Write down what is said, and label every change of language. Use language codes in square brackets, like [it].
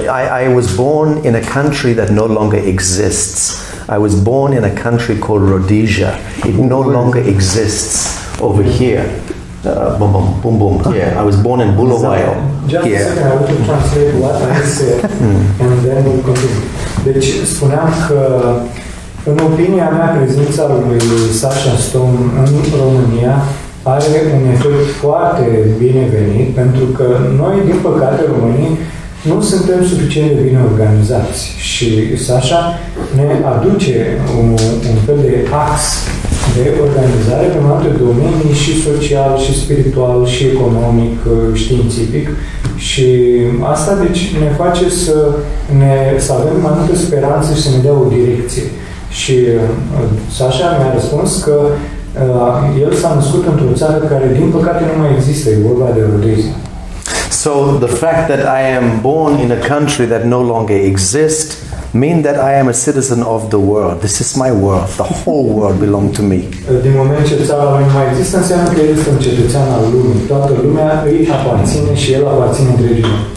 [en] I was born in a country that no longer exists. I was born in a country called Rhodesia. It no longer exists over here. Boom. Here. I was born in Bulawayo. Just here. a second, I want to translate what I said, and then we'll continue. [ro] Deci, spuneam că, în opinia mea, prezența lui Sacha Stone în România are un efect foarte binevenit, pentru că noi, din păcate, românii, nu suntem suficient de bine organizați și Sacha ne aduce un fel de ax de organizare pe mai multe domenii, și social, și spiritual, și economic, științific, și asta deci ne face să avem mai multă speranță și să ne dea o direcție. Și Sacha mi-a răspuns că el s-a născut într-o țară care, din păcate, nu mai există, e vorba de Rhodesia. [en] So the fact that I am born in a country that no longer exists mean that I am a citizen of the world. This is my world. The whole world belongs to me. [ro] Din moment ce țara lui nu mai există, înseamnă că el este un cetățean al lumii. Toată lumea îi aparține și el aparține întregii lumi.